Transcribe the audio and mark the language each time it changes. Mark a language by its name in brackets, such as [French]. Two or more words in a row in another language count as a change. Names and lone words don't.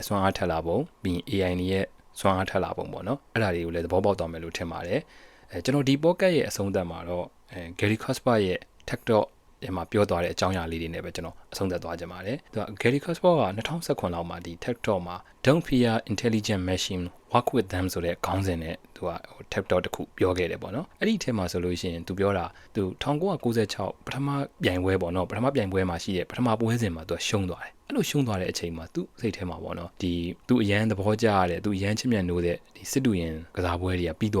[Burmese] စွမ်းအားထက်လာပုံပြီးရင် AI တွေရဲ့စွမ်းအားထက်လာပုံပေါ့နော်အဲ့ဒါတွေကိုလည်းသဘောပေါက်သွားမယ်လို့ထင်ပါတယ်ကျွန်တော်ဒီ podcast ရဲ့အဆုံးသတ်မှာတော့Gary Kasparov ရဲ့ Tech Talk ဒီမှာပြောသွားတဲ့အကြောင်းအရာလေးတွေနဲ့ပဲကျွန်တော်အဆုံးသတ်သွားကြပါတယ်သူက Gary Kasparov က2019လောက်မှာဒီ Tech Talk မှာ Don't fear intelligent machine work with them ဆိုတဲ့ခေါင်းစဉ်နဲ့သူက Tech Talk တစ်ခုပြောခဲ့တယ်ပေါ့နော်အဲ့ဒီအထက်မှာဆိုလို့ရှိရင်သူပြောတာသူ 1996ပထမပြိုင်ပွဲပေါ့နော်ပထမပြိုင်ပွဲမှာရှိတဲ့ပထမပွဲစဉ်မှာသူကရှုံးသွားတယ်အဲ့လိုရှုံးသွားတဲ့အချိန်မှာသူ့စိတ်ထဲမှာပေါ့နော်ဒီသူအရန်သဘောကျရတဲ့သူအရန်ချစ်မြတ်နိုးတဲ့ဒီစစ်တူရင်ကစားပွဲတွေကပြီး